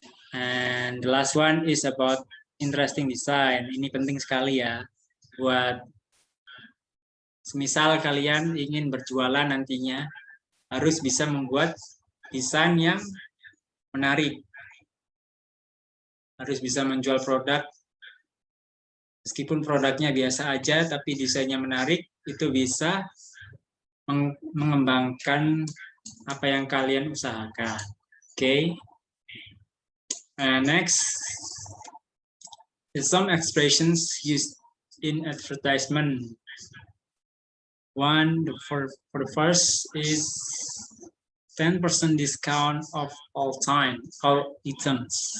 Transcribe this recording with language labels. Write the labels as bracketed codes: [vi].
[en] And the last one is about interesting design. [id] Ini penting sekali ya buat semisal kalian ingin berjualan nantinya, harus bisa membuat desain yang menarik. Harus bisa menjual produk meskipun produknya biasa aja tapi desainnya menarik, itu bisa mengembangkan apa yang kalian usahakan. [en] Okay. Next is some expressions used in advertisement. One, for the first is 10% discount of all items.